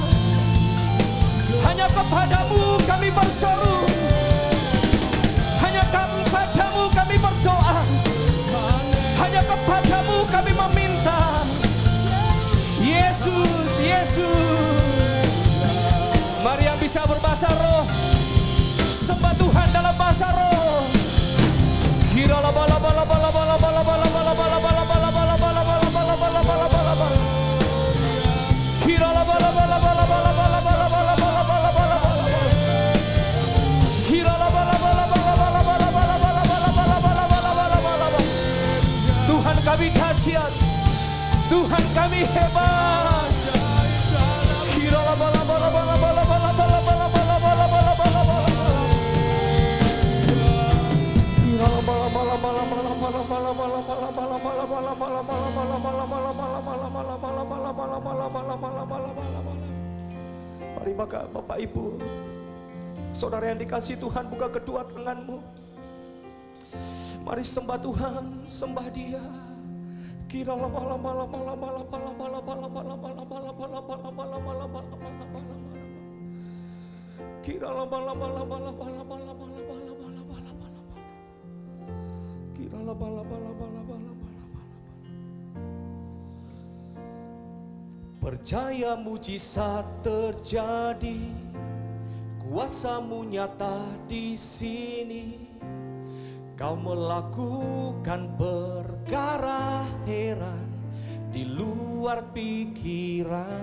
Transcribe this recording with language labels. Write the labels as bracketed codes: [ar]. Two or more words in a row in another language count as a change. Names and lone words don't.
[id] Hanya kepadamu kami berseru, hanya kepadamu kami berdoa, hanya kepadamu kami meminta. Yesus, Yesus. Mari yang bisa berbahasa roh, sembah Tuhan dalam bahasa roh. Kira la bala bala bala bala bala bala bala bala bala bala bala bala bala bala bala bala bala bala. Kira la bala bala bala bala bala bala bala bala bala bala bala. Kira la bala bala bala bala bala bala bala bala bala bala bala bala bala. Tuhan kami dahsyat, Tuhan kami hebat. Kira la bala bala bala bala bala bala bala bala bala bala bala bala. Kira la bala bala bala bala bala bala bala bala bala bala bala bala bala bala bala. Mari maka Bapak Ibu, saudara yang dikasihi Tuhan, buka kedua tanganmu. Mari sembah Tuhan, sembah Dia. Kira la bala bala bala bala bala bala bala bala bala bala bala bala bala bala bala bala bala. Kira la bala bala bala bala bala bala bala bala bala bala. Kira la bala bala bala bala bala. Percaya mujizat terjadi, kuasa-Mu nyata di sini. Kau melakukan perkara heran di luar pikiran.